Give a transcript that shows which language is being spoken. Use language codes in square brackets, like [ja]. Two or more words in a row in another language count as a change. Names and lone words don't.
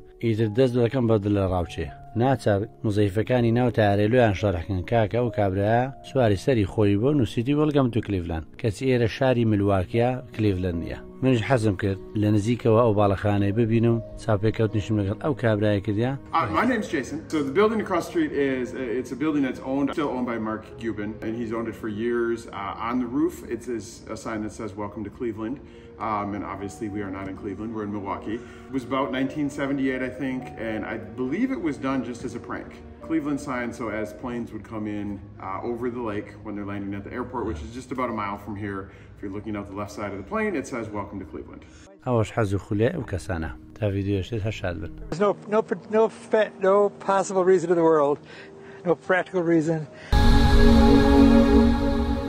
[ckb] ئیتر دەست دەکەم بە دڵ لە ڕاوچێ. ناچار مزەیفەکانی ناو تارێلویان شەڕەکەن کاکە و کابرایە سواری سەری خۆی بۆ نووسیتی [en] Welcome to Cleveland [ckb] کەچی ئێرە شاری ملواکیە کلیڤلند نیە. منش حەزم کرد لە نزیکەوە ئەو باڵەخانەی ببینم چاپێکەوتنیشم لەگەڵ ئەو کابرایە کردیا. [en] My name's Jason. So the building across the street it's a building that's still owned by Mark Cuban, and he's owned it for years. On the roof, it's a sign that says "Welcome to Cleveland," and obviously we are not in Cleveland; we're in Milwaukee. It was about 1978, I think, and I believe it was done just as a prank. Cleveland sign, so as planes would come in over the lake when they're landing at the airport, which is just about a mile from here. If you're looking out the left side of the plane, it says "Welcome to Cleveland." [ckb] ئەوەش حەز و خولێ ئەو کەسانە تا ڤیدیۆشتێت هەشاد بن. [en] There's no possible reason in the world, no practical reason.